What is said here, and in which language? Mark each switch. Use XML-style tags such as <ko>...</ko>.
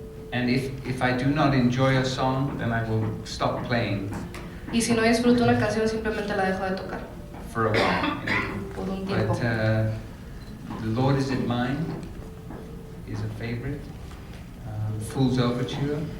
<en>And if I do not enjoy a song, then I will stop playing.</en> <es>Y si no disfruto una canción, simplemente la dejo de tocar.</es> <en>For a while.</en> <es>Por un tiempo.</es> <en>But The Lord Is It Mine is a favorite. Fool's Overture.</en>